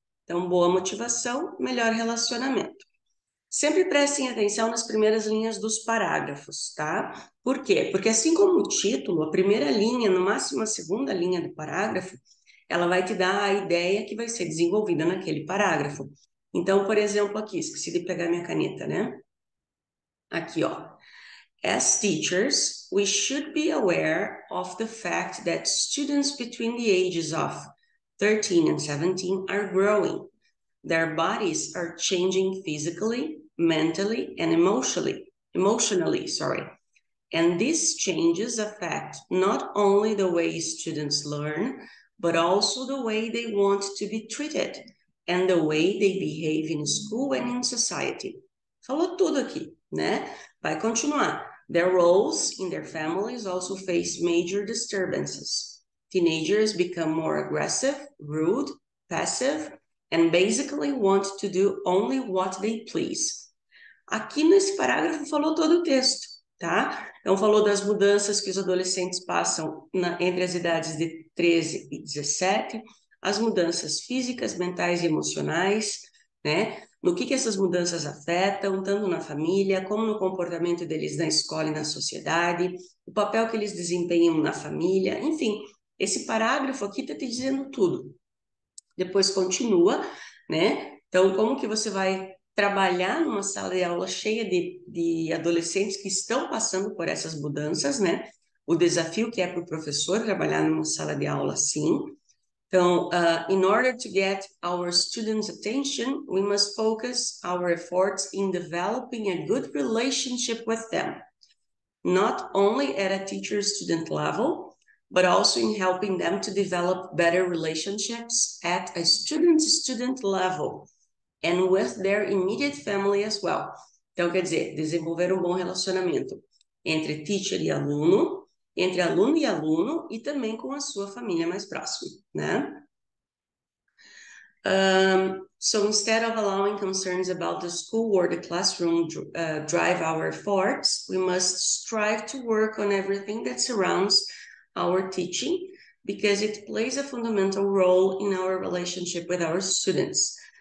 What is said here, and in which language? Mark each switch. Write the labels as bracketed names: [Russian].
[Portuguese] Então, boa motivação, melhor relacionamento. Sempre prestem atenção nas primeiras linhas dos parágrafos, tá? Por quê? Porque assim como o título, a primeira linha, no máximo a segunda linha do parágrafo, ela vai te dar a ideia que vai ser desenvolvida naquele parágrafo. Então, por exemplo, aqui, esqueci de pegar minha caneta, né? Aqui, ó. [English] As teachers, we should be aware of the fact that students between the ages of 13 and 17 are growing. Their bodies are changing physically, mentally, and emotionally, sorry. And these changes affect not only the way students learn, but also the way they want to be treated and the way they behave in school and in society. [Portuguese] Falou tudo aqui, né? Vai continuar. [English] Their roles in their families also face major disturbances. Teenagers become more aggressive, rude, passive, and basically want to do only what they please. [Portuguese] Aqui nesse parágrafo falou todo o texto, tá? Então falou das mudanças que os adolescentes passam entre as idades de 13 e 17, as mudanças físicas, mentais e emocionais, né? No que essas mudanças afetam, tanto na família, como no comportamento deles na escola e na sociedade, o papel que eles desempenham na família, enfim, esse parágrafo aqui está te dizendo tudo. Depois continua, né? Então, como que você vai trabalhar numa sala de aula cheia de adolescentes que estão passando por essas mudanças, né? O desafio que é para o professor trabalhar numa sala de aula assim. [English] Então, in order to get our students' attention, we must focus our efforts in developing a good relationship with them, not only at a teacher-student level, but also in helping them to develop better relationships at a student-student level and with their immediate family as well. [Portuguese] Então, quer dizer, desenvolver um bom relacionamento entre teacher e aluno, entre aluno e também com a sua família mais próxima, né? [English] So instead of allowing concerns about the school or the classroom drive our efforts, we must strive to work on everything that surrounds our teaching because it plays a fundamental role in our relationship with our students.